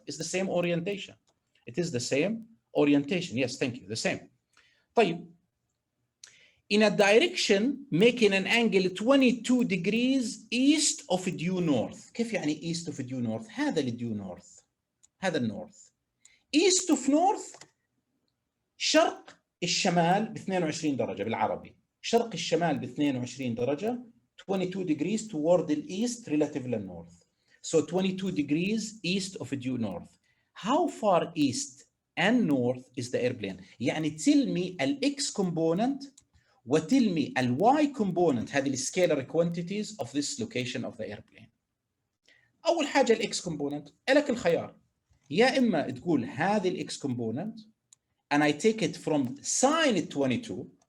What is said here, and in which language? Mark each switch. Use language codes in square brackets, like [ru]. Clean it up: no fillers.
[en] It's the same orientation. It is the same orientation. Yes, thank you. The same. [ar] طيب. [en] In a direction making an angle 22 degrees east of due north. [ar] كيف يعني [en] east of due north؟ [ar] هذا [en] due north. [ar] هذا النورث. [en] East of north [ar] شرق الشمال ب 22 درجة بالعربي. شرق الشمال ب 22 درجة [en] 22 degrees toward the east relative to the north. So 22 degrees east of due north. How far east and north is the airplane? [ar] يعني [en] tell me x component وtell me y component. [ar] هذه السكيلر [en] quantities of this location of the airplane. [ar] أول حاجة [en] x component [ar] لك الخيار. يا إما تقول هذه [en] x component and I take it from sine 22.